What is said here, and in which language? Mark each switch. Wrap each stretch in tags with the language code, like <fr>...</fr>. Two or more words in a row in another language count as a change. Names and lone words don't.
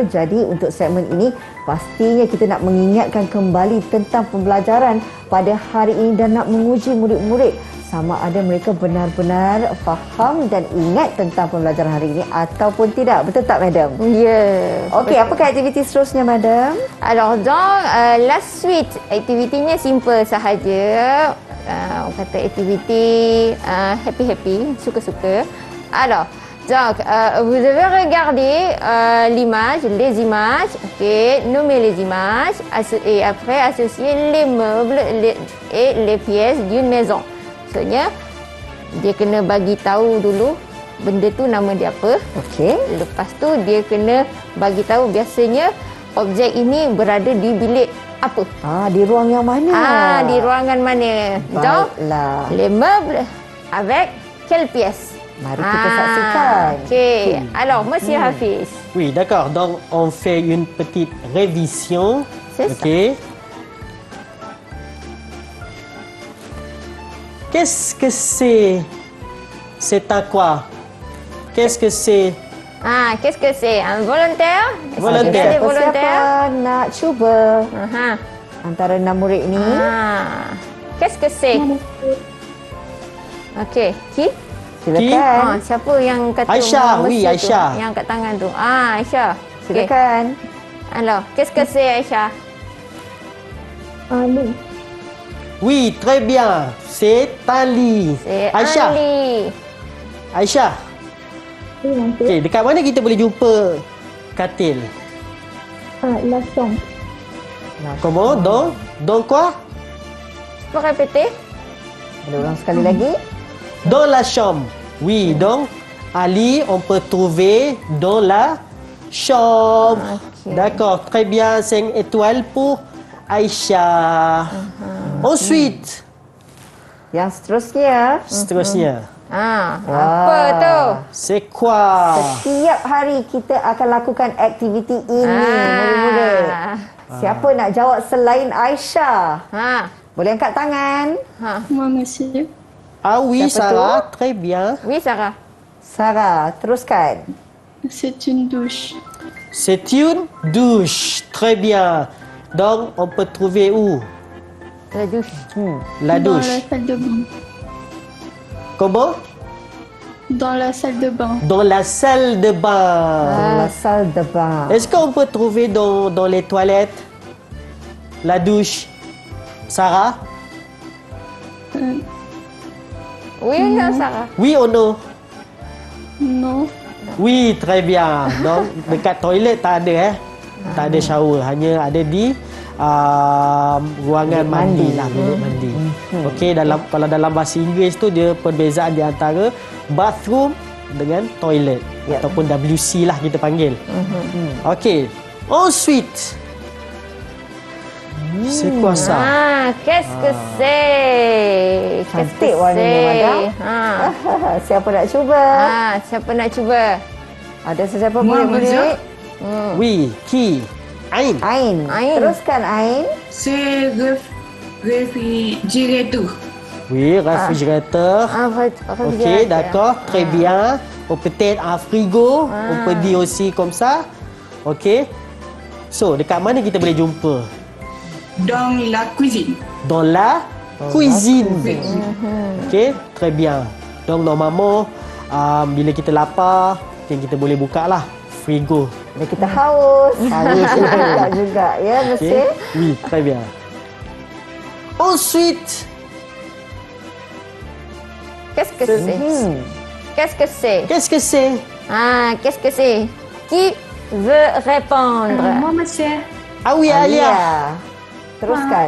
<ms>Jadi untuk segmen ini pastinya kita nak mengingatkan kembali tentang pembelajaran pada hari ini dan nak menguji murid-murid sama ada mereka benar-benar faham dan ingat tentang pembelajaran hari ini ataupun tidak. Betul tak, Madam? Ya. Okey, apakah aktiviti seterusnya, Madam?</ms> <fr>Alors, dans la suite,</fr> <ms>aktivitinya simple sahaja. Kata aktiviti happy-happy, suka-suka.</ms> <fr>Alors, donc, vous devez regarder les images, ok, nommer les images et après associer les meubles et les pièces d'une maison.</fr> <ms>Maksudnya, dia kena bagi tahu dulu benda tu nama dia apa. Okey. Lepas tu dia kena bagi tahu biasanya objek ini berada di bilik apa. Di ruang yang mana? Di ruangan mana.</ms> <fr>Donc,</fr> <ms>Baiklah.</ms> <fr>les meubles avec quelle pièce?</fr> <ms>Mari kita saksikan. Okey.</ms> <fr>Alors, Monsieur Hafiz. Oui, d'accord. Donc, on fait une petite révision. C'est OK. Qu'est-ce que c'est? C'est un quoi? Qu'est-ce que c'est? Qu'est-ce que c'est? Un volontaire? Est-ce Volontaire. qu'il y a des volontaires?</fr> <ms>Siapa nak cuba antara 6 murid ni?</ms> <fr>Qu'est-ce que c'est? Okey. Qui?</fr> <ms>Silakan. Siapa yang kata</ms> <fr>Aisyah, oui,</fr> <ms>Mesir tu? Aisyah. Yang kat tangan tu. Aisyah. Okey. Silakan.</ms> <fr>Alors, qu'est-ce que c'est, Aisyah? Lit. Oui, très bien. C'est un lit. C'est Aisyah. un lit. Aisyah. Oui, monsieur.</fr> <ms>Okey, dekat mana kita boleh jumpa katil?</ms> <fr>La chambre. Comment? Dans quoi? Tu peux répéter?</fr> <ms>Boleh ulang sekali lagi?</ms> <fr>Dans la chambre. Oui, donc un lit, on peut trouver dans la chambre. Ok. D'accord, très bien. 5 étoiles pour Aisyah. Ensuite,</fr> <ms>Yang seterusnya, seterusnya, Apa tu?</ms> <fr>c'est quoi?</fr> <ms>setiap hari kita akan lakukan aktiviti ini, murid-murid. Siapa nak jawab selain Aisyah? Boleh angkat tangan.</ms> <fr>Moi, monsieur. Ah oui,</fr> <ms>Siapa</ms> <fr>Sarah, très bien. Oui, Sarah.</fr> <ms>Sarah, teruskan.</ms> <fr>C'est une douche. C'est une douche. Très bien. Donc, on peut trouver où? La douche. La Dans douche. la salle de bain. Comment? Dans la salle de bain. Dans la salle de bain. La salle de bain. Est-ce qu'on peut trouver dans les toilettes? La douche. Sarah? Oui ou non, Sarah? Oui ou non? Non. Oui, très bien. Donc,</fr> <ms>dekat toilet tak ada tak ada shower. Hanya ada di ruangan mandi lah, bilik mandi. Okey, kalau dalam bahasa Inggeris tu dia perbezaan di antara bathroom dengan toilet ataupun WC lah kita panggil. Okey.</ms> <fr>Ensuite, c'est quoi ça? Qu'est-ce que c'est? Qu'est-ce que</fr> <ms>Cantik warnanya, madam.</ms> <fr>c'est?</fr> <ms>Siapa nak cuba? Siapa nak cuba? Ada sesiapa</ms> <fr>Moi,</fr> <ms>murid-murid?</ms> <fr>Oui, qui? Ain. Ain. Ain.</fr> <ms>Teruskan Ain.</ms> <fr>C'est réfrigérateur. Oui, réfrigérateur. Ok, d'accord, très bien. Ou peut-être un frigo, on peut dire aussi comme ça. Ok.</fr> <ms>So, dekat mana kita boleh jumpa?</ms> <fr>Dans la cuisine. Dans la cuisine. Ok, très bien. Donc, normalement,</fr> <ms>bila kita lapar, kita boleh buka lah frigo. Bila kita haus. Haus juga ya, mesti.</ms> <fr>Okay. Oui, très bien. Ensuite, Qu'est-ce que c'est? Qu'est-ce que c'est? qu'est-ce que c'est? Qu'est-ce que c'est? Qui veut répondre? Moi, monsieur. Ah oui, Alia.</fr> <ms>Alia. Teruskan.</ms>